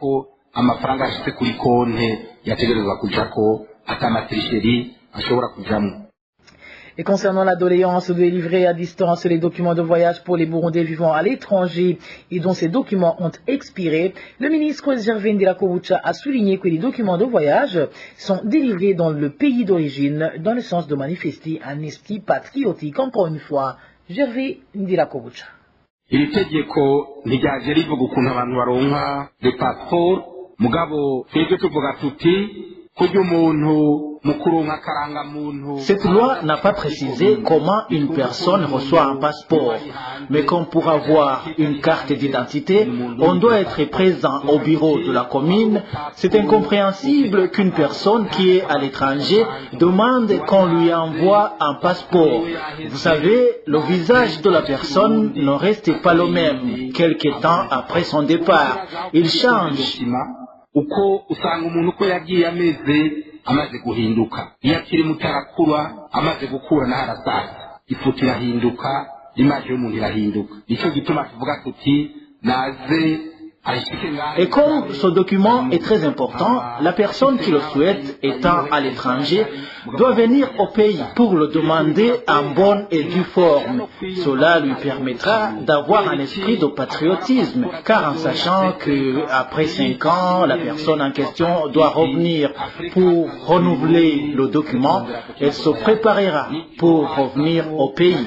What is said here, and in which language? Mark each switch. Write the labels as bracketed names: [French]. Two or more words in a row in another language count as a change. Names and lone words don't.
[French] Et concernant la doléance de délivrer à distance les documents de voyage pour les Burundais vivant à l'étranger et dont ces documents ont expiré, le ministre Gervin Dirakovic a souligné que les documents de voyage sont délivrés dans le pays d'origine dans le sens de manifester un esprit patriotique. Encore une fois, Gervin Dirakovic. [Rundi] Iri tegeko ntiryanje rivuga ukuntu abantu baronka [French] le passeport [Rundi] mugabo twebwe tuvuga tuti kurya umuntu. [French] Cette loi n'a pas précisé comment une personne reçoit un passeport, mais comme pour avoir une carte d'identité, on doit être présent au bureau de la commune. C'est incompréhensible qu'une personne qui est à l'étranger demande qu'on lui envoie un passeport. Vous savez, le visage de la personne ne reste pas le même quelque temps après son départ. Il change. [Rundi] Uko usanga umuntu uko yagiye ameze amaze guhinduka iyo akiri mutarakura amaze gukura n'aharasaza ifoto irahinduka imaje y'umuntu irahinduka nicyo gituma tuvuga tuti naze [French] Et comme ce document est très important, la personne qui le souhaite, étant à l'étranger, doit venir au pays pour le demander en bonne et due forme. Cela lui permettra d'avoir un esprit de patriotisme, car en sachant qu'après 5 ans, la personne en question doit revenir pour renouveler le document, elle se préparera pour revenir au pays.